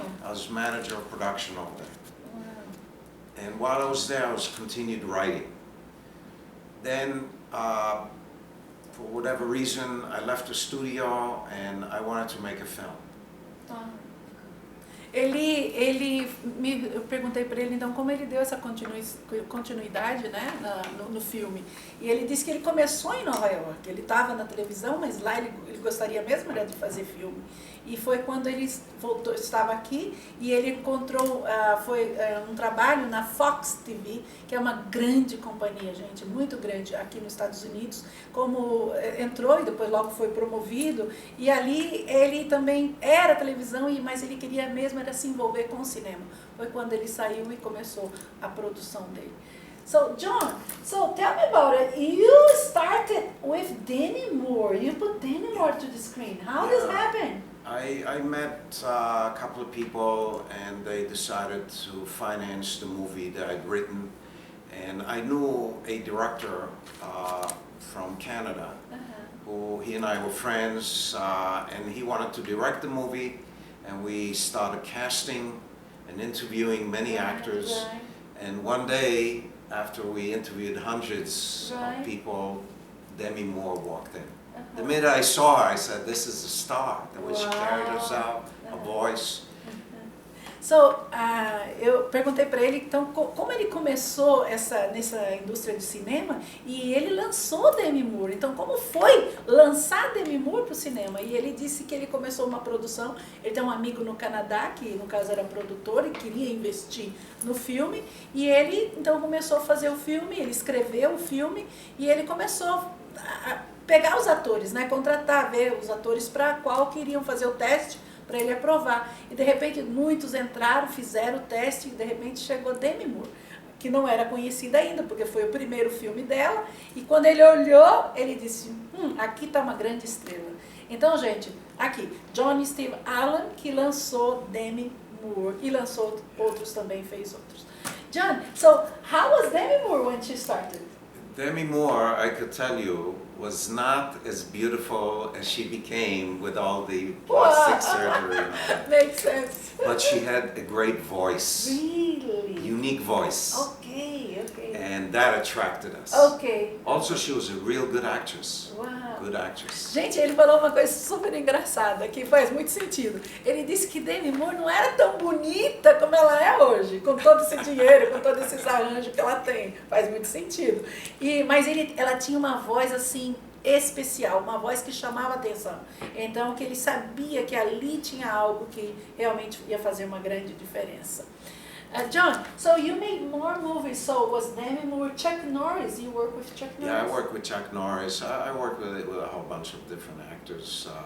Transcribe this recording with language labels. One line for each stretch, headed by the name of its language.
English: I was manager of production over there. Wow. And while I was there, I was continued writing. Then, for whatever reason, I left the studio and I wanted to make a film.
Portuguese: Eu perguntei para ele então como ele deu essa continuidade, né, no filme. E ele disse que ele começou em Nova York. Ele estava na televisão, mas lá ele gostaria mesmo de fazer filme. E foi quando ele estava aqui e ele encontrou um trabalho na Fox TV, que é uma grande companhia, gente, muito grande aqui nos Estados Unidos. Como entrou e depois logo foi promovido. E ali ele também era televisão, mas ele queria mesmo era se envolver com o cinema. Foi quando ele saiu e começou a produção dele.
English: So John, tell me about it. You started with Demi Moore. You put Demi Moore to the screen. How this happened? I met a couple of people and they decided to finance the movie that I'd written. And I knew a director from Canada who he and I were friends, and he wanted to direct the movie, and we started casting and interviewing many actors. And one day, after we interviewed hundreds of people, Demi Moore walked in. The minute I saw her, I said, this is a star. The way she carried herself, a voice.
Portuguese: So, eu perguntei para ele, então, como ele começou nessa indústria de cinema e ele lançou Demi Moore. Então, como foi lançar Demi Moore para o cinema? E ele disse que ele começou uma produção, ele tem um amigo no Canadá, que no caso era produtor e queria investir no filme, e ele, então, começou a fazer o filme, ele escreveu o filme e ele começou a pegar os atores, né, contratar, ver os atores para qual queriam fazer o teste, para ele aprovar. E de repente muitos entraram, fizeram o teste e de repente chegou Demi Moore, que não era conhecida ainda, porque foi o primeiro filme dela. E quando ele olhou, ele disse, aqui está uma grande estrela. Então, gente, aqui, John Steve Allen, que lançou Demi Moore, e lançou outros também, fez outros.
English: John, so how was Demi Moore when she started? Demi Moore, I could tell you, was not as beautiful as she became with all the plastic surgery and all that. Makes sense. But she had a great voice. Really? Unique voice. Okay, okay. And that attracted us. Okay. Also, she was a real good actress. Wow. Good actress.
Portuguese: Gente, ele falou uma coisa super engraçada, que faz muito sentido. Ele disse que Demi Moore não era tão bonita como ela é hoje, com todo esse dinheiro, com todos esses arranjos que ela tem. Faz muito sentido. Mas ela tinha uma voz assim, especial, uma voz que chamava atenção. Então, que ele sabia que ali tinha algo que realmente ia fazer uma grande diferença.
English: John, so you made more movies. So was Demi Moore, Chuck Norris? You work with Chuck Norris? Yeah, I worked with Chuck Norris. I worked with a whole bunch of different actors.